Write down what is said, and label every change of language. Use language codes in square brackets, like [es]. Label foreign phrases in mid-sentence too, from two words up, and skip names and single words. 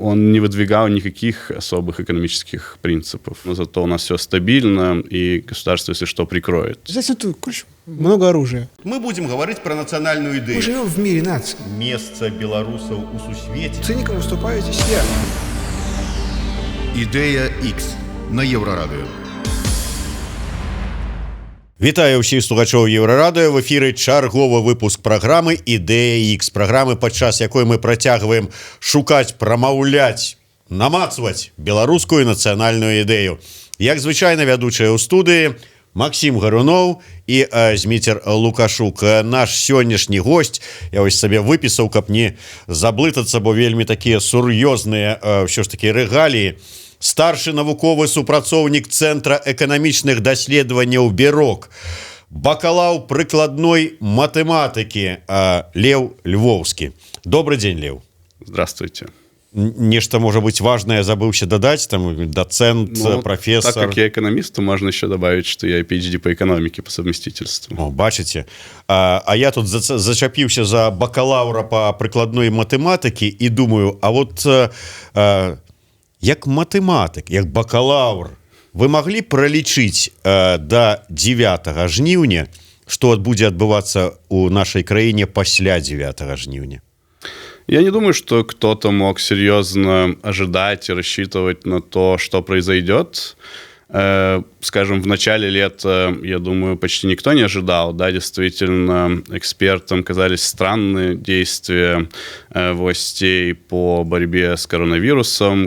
[ru] Он не выдвигал никаких особых экономических принципов. Но зато у нас все стабильно, и государство, если что, прикроет. Здесь тут много оружия. Мы будем говорить про национальную идею. Мы живем в мире наций. Место белорусов [be] у сусвете. [ru] Цинником выступаю здесь я. [be] Ідея X на Єврорадіо. Вітаю ўсіх слухачоў Еўрарадыё. В эфіры чарговы выпуск праграмы «Ідэя X», праграмы, падчас якой мы працягваем шукаць, прамаўляць, намацваць беларускую нацыянальную ідэю. Як звычайна, вядучыя ў студыі Максим Гаруноў і Зміцер Лукашук. Наш сённяшні госць, я вось сабе выпісаў, каб не заблытацца, бо вельмі такія сур'ёзныя ўсё ж такі рэгаліі. Старшы навуковы супрацоўнік Цэнтра эканамічных даследаванняў БЕРОК, бакалаў прыкладной матэматыкі Лев Львовскі. [ru] Добрый день, Лев. Здравствуйте. Нечто, может быть, важное забылся додать, там, доцент, профессор. Так как я экономист, то можно еще добавить, что я PhD по экономике по совместительству. О, [be] бачите. А я тут зачапился за бакалаўра по прыкладной матэматыкі [ru] и думаю, а вот... [be] як матэматык, як бакалаўр, вы маглі пралічыць до 9 жніўня, што будзе адбывацца у нашай краіне пасля 9 жніўня? [ru] Я не думаю, что кто-то мог серьезно ожидать и рассчитывать на то, что произойдет. Скажем, в начале лета, я думаю, почти никто не ожидал. Да, действительно, экспертам казались странные действия властей по борьбе с коронавирусом.